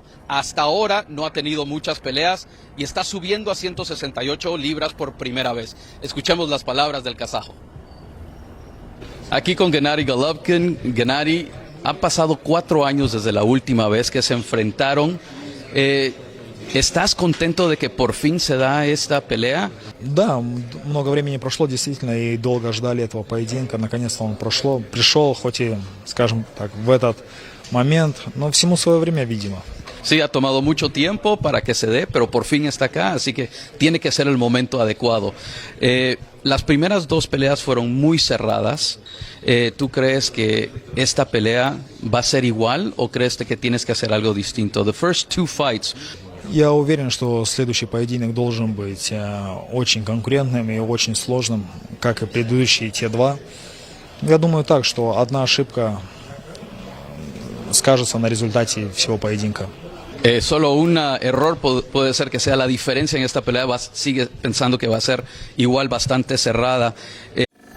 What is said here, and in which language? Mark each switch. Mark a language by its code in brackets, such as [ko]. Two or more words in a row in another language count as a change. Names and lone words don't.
[es] Hasta ahora no ha tenido muchas peleas y está subiendo a 168 libras por primera vez. Escuchemos las palabras del kazajo. Aquí con Gennady Golovkin. Gennady, han pasado 4 años desde la última vez que se enfrentaron. ¿Estás contento de que por fin se da esta pelea? [ru] Да, много времени прошло действительно, и долго ждали этого поединка. Наконец-то он пришел, хоть и, скажем так, в этот момент, но всему свое время, видимо. [es] Sí, ha tomado mucho tiempo para que se dé, pero por fin está acá, así que tiene que ser el momento adecuado. Las primeras 2 peleas fueron muy cerradas. ¿Tú crees que esta pelea va a ser igual o crees que tienes que hacer algo distinto? [en] The first 2 fights. [ru] Я уверен, что следующий поединок должен быть очень конкурентным и очень сложным, как и предыдущие те 2. Я думаю так, что одна ошибка скажется на результате всего поединка. [es] Solo un error puede ser que sea la diferencia en esta pelea. Sigue pensando que va a ser igual bastante cerrada.